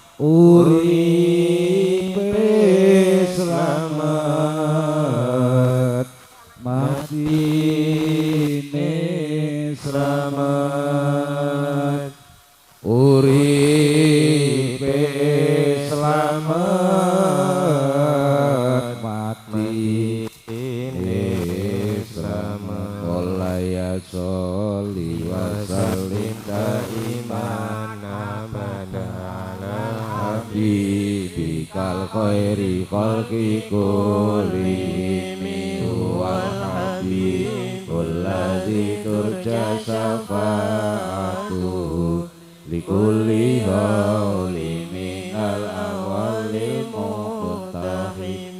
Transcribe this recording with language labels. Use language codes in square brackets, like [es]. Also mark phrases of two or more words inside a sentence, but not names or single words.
[jv] uripe selamat, matine selamat, uripe selamat, matine selamat. [ar] مولاي صل وسلم دائما أبدا على حبيبك خير الخلق كلهم والحبيب الذي ترجى شفاعته لكل هول من الأول المقتحم.